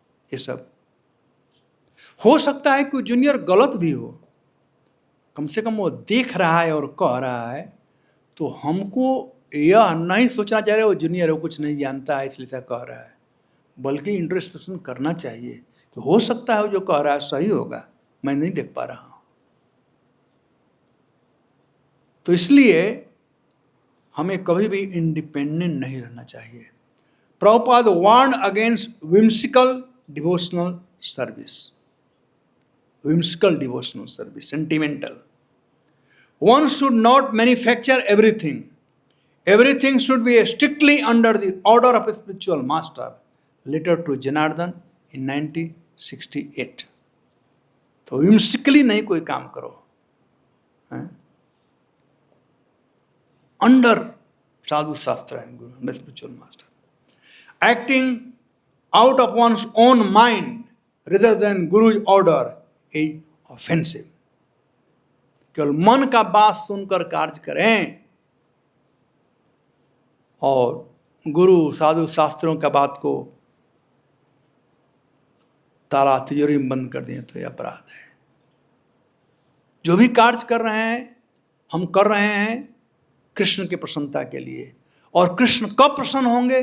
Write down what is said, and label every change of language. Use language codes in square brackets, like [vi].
[hi] ये सब हो सकता है कि जूनियर गलत भी हो, कम से कम वो देख रहा है और कह रहा है, तो हमको यह नहीं सोचना चाहिए वो जूनियर है, वो कुछ नहीं जानता है इसलिए ऐसा कह रहा है, बल्कि इंट्रोस्पेक्शन करना चाहिए कि हो सकता है वो जो कह रहा है सही होगा, मैं नहीं देख पा रहा हूं। तो इसलिए हमें कभी भी इंडिपेंडेंट नहीं रहना चाहिए। [en] Prabhupada warn against whimsical devotional service, whimsical devotional service, sentimental. One should not manufacture everything. Everything should be strictly under the order of a spiritual master. Letter to Janardhan in 1968. [hi] तो whimsically नहीं कोई काम करो, [en] Under sadhu shastra and guru, under spiritual master. Acting out of one's own mind rather than Guru's order is offensive. [hi] केवल मन का बात सुनकर कार्य करें और गुरु साधु शास्त्रों का बात को ताला तिजोरी में बंद कर दिए तो यह अपराध है। जो भी कार्य कर रहे हैं हम कर रहे हैं कृष्ण की प्रसन्नता के लिए, और कृष्ण कब प्रसन्न होंगे?